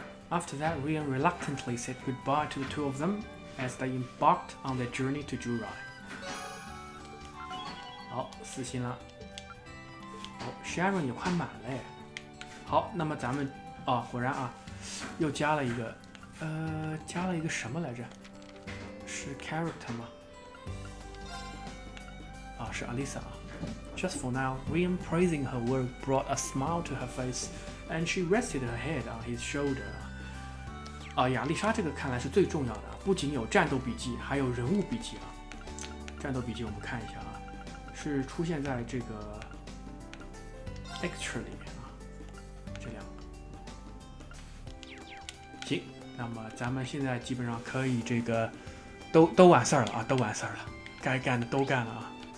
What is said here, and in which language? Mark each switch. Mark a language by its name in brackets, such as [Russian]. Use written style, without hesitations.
[English] After that, Rian reluctantly said goodbye to the two of them as they embarked on their journey to Jurai. [Chinese] 好，4星了。 Sharon 也快满了耶。好，那么咱们果然啊又加了一个，加了一个什么来着？是 character 吗？啊，是 Alisa 啊。 [English] Just for now, Rian praising her work brought a smile to her face, and she rested her head on his shoulder. [Chinese] 啊，亚丽莎这个看来是最重要的，不仅有战斗笔记，还有人物笔记啊。战斗笔记我们看一下啊，是出现在这个 extra 里面啊，这两个。行，那么咱们现在基本上可以这个都完事儿了啊，都完事儿了，该干的都干了啊。